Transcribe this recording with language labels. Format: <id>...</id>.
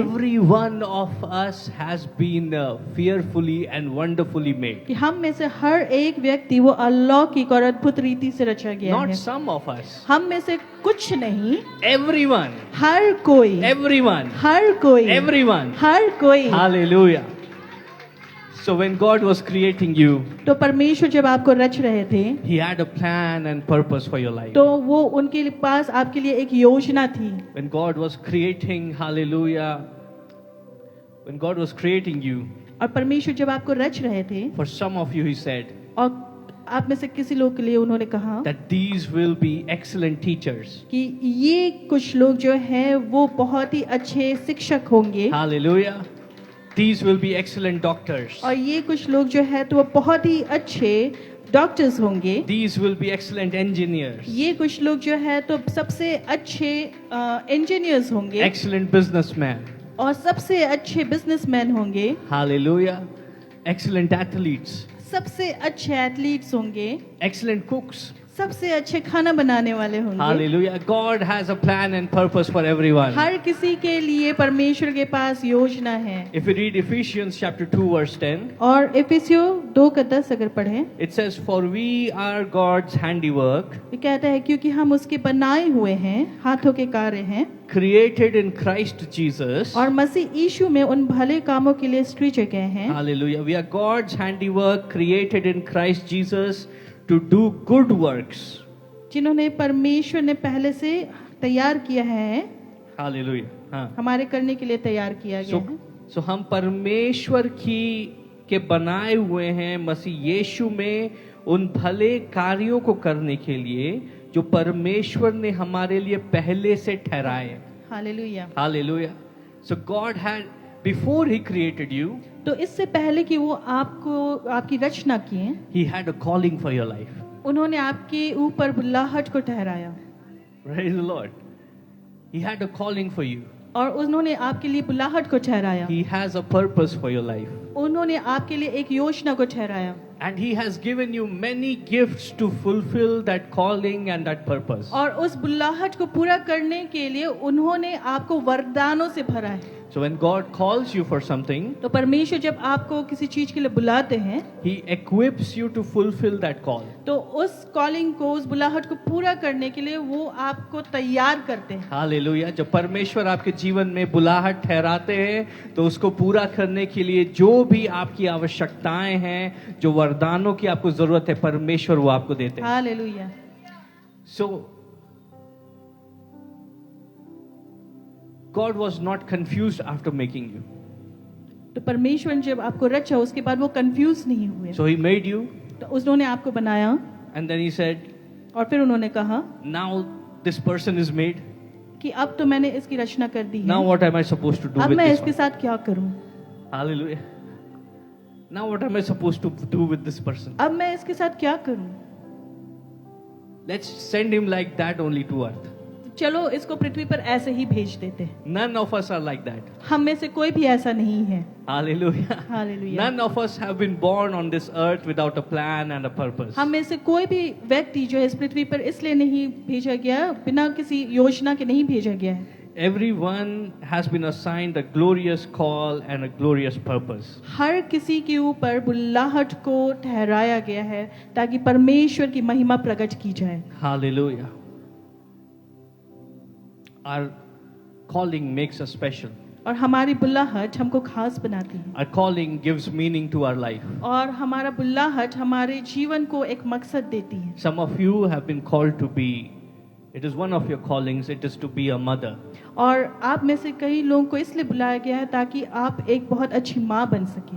<en>every one of us has been fearfully and wonderfully made.</en> <hi>कि हम में से हर एक व्यक्ति वो अलौकिक और अद्भुत रीति से रचा गया</hi> <en>Not</en> <hi>है।</hi> <en>some of us.</en> <hi>हम में से कुछ नहीं,</hi> <en>Everyone.</en> <hi>हर कोई,</hi> <en>Everyone.</en> <hi>हर कोई,</hi> <en>Everyone.</en> <hi>हर कोई।</hi> <en>Hallelujah. So when God was creating you,</en> <hi>तो परमेश्वर जब आपको रच रहे थे</hi> <en>He had a plan and purpose for your life.</en> <hi>तो वो उनके पास आपके लिए एक योजना थी।</hi> <en>When God was creating, hallelujah, when God was creating you,</en> <hi>और परमेश्वर जब आपको रच रहे थे,</hi> <en>for some of you He said</en> <hi>और आप में से किसी लोग के लिए उन्होंने कहा</hi> <en>that these will be excellent teachers.</en> <hi>कि ये कुछ लोग जो हैं वो बहुत ही अच्छे शिक्षक होंगे,</hi> <en>Hallelujah. These will be excellent doctors.</en> <hi>और ये कुछ लोग जो है तो वो बहुत ही अच्छे डॉक्टर्स होंगे,</hi> <en>These will be excellent engineers.</en> <hi>ये कुछ लोग जो है तो सबसे अच्छे इंजीनियर्स होंगे,</hi> <en>Excellent businessmen.</en> <hi>और सबसे अच्छे बिजनेसमैन होंगे,</hi> <en>Hallelujah. Excellent athletes.</en> <hi>सबसे अच्छे एथलीट्स होंगे,</hi> <en>Excellent cooks.</en> <hi>सबसे अच्छे खाना बनाने वाले होंगे।</hi> <en>Hallelujah. God has a plan and purpose for everyone.</en> <hi>हर किसी के लिए परमेश्वर के पास योजना है।</hi> <en>If you read Ephesians chapter 2 verse 10,</en> <hi>और इफिसियों 2:10 अगर पढ़ें,</hi> <en>it says, "For we are God's handiwork,</en> <hi>ये कहता है क्योंकि हम उसके बनाए हुए हैं, हाथों के कार्य हैं,</hi> <en>created in Christ Jesus."</en> <hi>और मसीह यीशु में उन भले कामों के लिए सृजे गए हैं।</hi> <en>Hallelujah. We are God's handiwork, created in Christ Jesus to do good works.</en> <hi>जिन्होंने परमेश्वर ने पहले से तैयार किया है,</hi> <en>Hallelujah. हाँ.</en> <hi>हमारे करने के लिए तैयार किया गया है। So हम परमेश्वर के बनाए हुए हैं मसीह यीशु में उन भले कार्यों को करने के लिए जो परमेश्वर ने हमारे लिए पहले से ठहराए। Hallelujah.</hi> <en>Hallelujah. So God had, before He created you,</en> <hi>तो इससे पहले कि वो आपको आपकी रचना किए,</hi> <en>He had a calling for your life.</en> <hi>उन्होंने आपके ऊपर बुलाहट को ठहराया,</hi> <en>Praise the Lord. He had a calling for you.</en> <hi>और उन्होंने आपके लिए बुलाहट को ठहराया,</hi> <en>He has a purpose for your life.</en> <hi>उन्होंने आपके लिए एक योजना को ठहराया,</hi> <en>And He has given you many gifts to fulfill that calling and that purpose.</en> <hi>और उस बुलाहट को पूरा करने के लिए उन्होंने आपको वरदानों से भरा है।</hi> <en>So when God calls you for something,</en> <hi>तो परमेश्वर जब आपको किसी चीज के लिए बुलाते हैं</hi> <en>He equips you to fulfill that call.</en> <hi>तो उस कॉलिंग को, उस बुलाहट को पूरा करने के लिए वो आपको तैयार करते हैं।</hi> <en>Hallelujah.</en> <hi>जब परमेश्वर आपके जीवन में बुलाहट ठहराते हैं तो उसको पूरा करने के लिए जो भी आपकी आवश्यकताएं हैं, जो वरदानों की आपको जरूरत है, परमेश्वर वो आपको देते हैं। Hallelujah.</hi> <en>So God was not confused after making you.</en> <hi>तो परमेश्वर ने जब आपको रचा उसके बाद वो कंफ्यूज नहीं हुए।</hi> <en>So He made you,</en> <hi>तो उन्होंने आपको बनाया</hi> <en>and then He said,</en> <hi>और फिर उन्होंने कहा</hi> <en>now this person is made.</en> <hi>कि अब तो मैंने इसकी रचना कर दी है,</hi> <en>Now what am I supposed to do</en> <hi>अब</hi> <en>with</en> <hi>मैं</hi> <en>this</en> <hi>इसके</hi> <en>one?</en> <hi>साथ क्या करूं?</hi> <en>Hallelujah. Now what am I supposed to do with this person?</en> <hi>अब मैं इसके साथ क्या करूं?</hi> <en>Let's send him like that only to earth.</en> <hi>चलो इसको पृथ्वी पर ऐसे ही भेज देते हैं।</hi> <en>None of us are like that.</en> <hi>हम में से कोई भी ऐसा नहीं है।</hi> <en>Hallelujah.</en> <hi>Hallelujah.</hi> <en>None of us have been born on this earth without a plan and a purpose.</en> <hi>हम में से कोई भी व्यक्ति जो है इस पृथ्वी पर इसलिए नहीं भेजा गया, बिना किसी योजना के नहीं भेजा गया है।</hi> <en>Everyone has been assigned a glorious call and a glorious purpose.</en> <hi>हर किसी के ऊपर बुल्लाहट को ठहराया गया है ताकि परमेश्वर की महिमा प्रकट की जाए।</hi> <en>Hallelujah. Our calling makes us special.</en> <hi>और हमारी बुल्लाहट हमको खास बनाती है।</hi> <en>Our calling gives meaning to our life.</en> <hi>और हमारा बुल्लाहट हमारे जीवन को एक मकसद देती है।</hi> <en>Some of you have been called to be, it is one of your callings, it is to be a mother.</en> <hi>और आप में से कई लोगों को इसलिए बुलाया गया है ताकि आप एक बहुत अच्छी माँ बन सकें।</hi>